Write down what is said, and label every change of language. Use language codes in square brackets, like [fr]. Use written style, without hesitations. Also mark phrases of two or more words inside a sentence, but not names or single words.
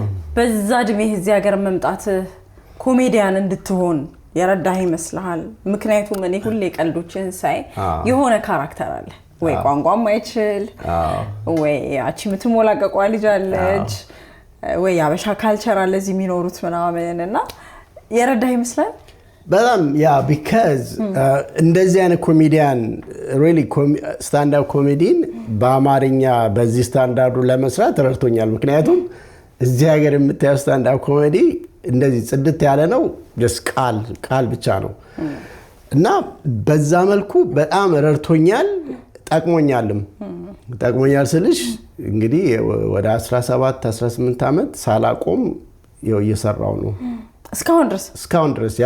[am] በዛ እድሜ እዚህ ሀገር መምጣት ኮሜዲያን እንድትሆን የረዳህ ይመስልሃል ምክንያቱም እኔ ሁሌ ቀልዶችን ሳይ የሆነ ካራክተር አለ ወይ ቋንቋም አይችል ወይ አቺ ምትሞላቀቋ ልጅ አለች ወይ ያበሻ ካልቸር አለ እዚህ የሚኖሩት ምናምንና የረዳህ ይመስላል በጣም ያ because እንደዚህ አይነት ኮሜዲያን [en] really stand up comedian [am] በአማርኛ በዚህ ስታንዳርዱ ለመስራት ረድቶኛል ምክንያቱም እዚህ ሀገር የምታየው [en] stand up comedy [am] እንደዚህ ጽድት ያለ ነው just ቃል ብቻ ነው እና በዛ መልኩ በጣም ረድቶኛል ጠቅሞኛል ስልሽ እንግዲህ ወደ 17 18 አመት ሳላቆም እየሰራው ነው እስካሁን ድረስ ያለ